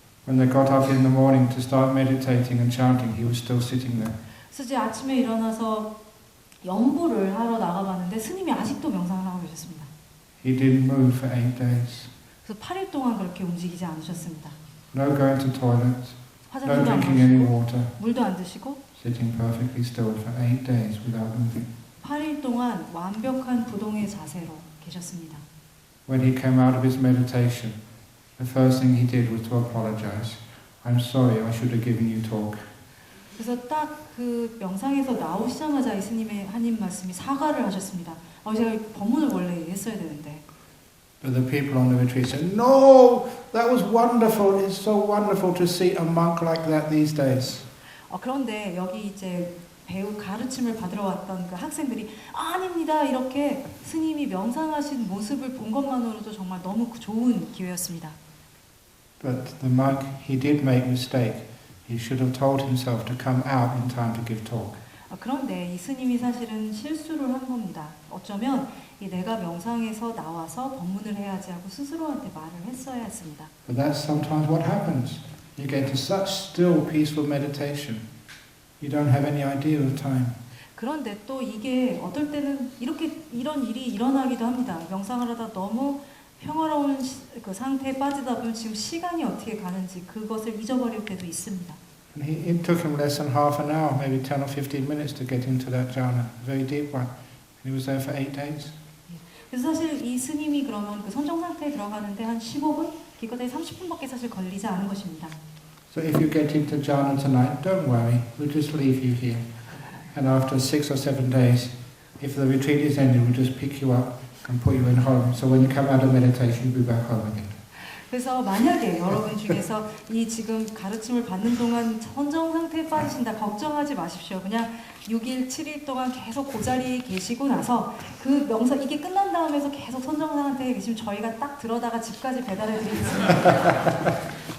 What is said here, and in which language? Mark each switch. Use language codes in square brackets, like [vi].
[en] When they got up in the morning to start meditating and chanting, he was still sitting there. [ko] 그래서 이제 아침에 일어나서 연부를 하러 나가봤는데 스님이 아직도 명상을 하고 계셨습니다. [en] He didn't move for 8 days. [ko] 그래서 8일 동안 그렇게 움직이지 않으셨습니다. [en] No going to toilet, no [ko] 화장실도 안 [en] drinking any [ko] 마시고 [en] water, [ko] 물도 안 드시고 [en] sitting perfectly still for 8 days without moving. [ko] 8일 동안 완벽한 부동의 자세로 계셨습니다. [en] When he came out of his meditation, the first thing he did was to apologize. I'm sorry, I should have given you talk. [ko] 그래서 딱 그 명상에서 나오시자마자 이 스님의 한입 말씀이 사과를 하셨습니다. 제가 법문을 원래 했어야 되는데. [en] But the people on the retreat said, no, that was wonderful. It's so wonderful to see a monk like that these days. [ko] 그런데 여기 이제 배우 가르침을 받으러 왔던 그 학생들이 아닙니다. 이렇게 스님이 명상하신 모습을 본 것만으로도 정말 너무 좋은 기회였습니다. [en] But the monk, he did make a mistake. He should have told himself to come out in time to give talk. [ko] 그런데 이 스님이 사실은 실수를 한 겁니다. 어쩌면 내가 명상에서 나와서 법문을 해야지 하고 스스로한테 말을 했어야 했습니다. [en] But that's sometimes what happens. You get into such still, peaceful meditation. You don't have any idea of time. [ko] 그런데 또 이게 어떨 때는 이런 일이 일어나기도 합니다. 명상을 하다 너무 평화로운 그 상태에 빠지다 보면 지금 시간이 어떻게 가는지 그것을 잊어버릴 때도 있습니다. [en] And it took him less than half an hour, maybe 10 or 15 minutes to get into that jhana, a very deep one. And he was there for 8 days. [ko] 그래서 사실 이 스님이 그러면 그 선정 상태에 들어가는데 한 15분, 기껏해 30분밖에 사실 걸리지 않은 것입니다. [en] So if you get into jhana tonight, don't worry, we'll just leave you here. And after 6 or 7 days, if the retreat is ended, we'll just pick you up and put you in home. So when you come out of meditation, you'll be back home again. [ko] 그래서 만약에 여러분 중에서 이 지금 가르침을 받는 동안 선정 상태에 빠지신다 걱정하지 마십시오. 그냥 6일, 7일 동안 계속 그 자리에 계시고 나서 그 명상 이게 끝난 다음에서 계속 선정 상태에 계시면 저희가 딱 들어다가 집까지 배달해 드리겠습니다.